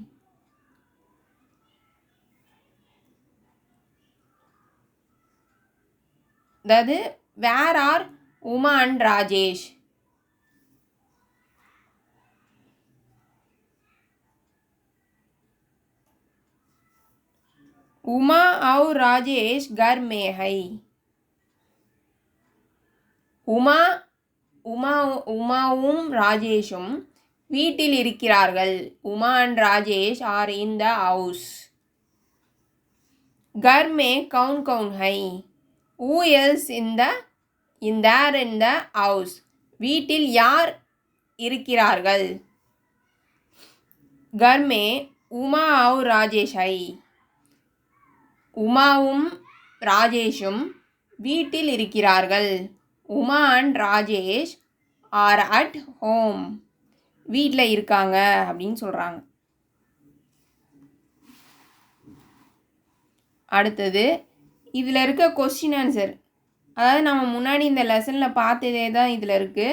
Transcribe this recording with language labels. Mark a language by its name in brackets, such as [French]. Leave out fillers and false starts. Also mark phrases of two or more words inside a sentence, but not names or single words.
[English] அதாவது where are Uma and Rajesh? [Hindi] உமா और ராஜேஷ் घर में है. [Tamil] உமாவும் ராஜேஷும் வீட்டில் இருக்கிறார்கள். [English] Uma and Rajesh are in the house. [Hindi] घर में कौन कौन है? [English] Who else in the house? [Tamil] வீட்டில் யார் இருக்கிறார்கள்? [Hindi] घर में உமா और ராஜேஷ் है, [Tamil] உமாவும் ராஜேஷும் வீட்டில் இருக்கிறார்கள். [English] Uma and Rajesh are at home, [Tamil] வீட்டில் இருக்காங்க அப்படின்னு சொல்கிறாங்க. அடுத்தது இதில் இருக்க [English] question answer, [Tamil] அதாவது நம்ம முன்னாடி இந்த லெசனில் பார்த்ததே தான் இதில் இருக்குது.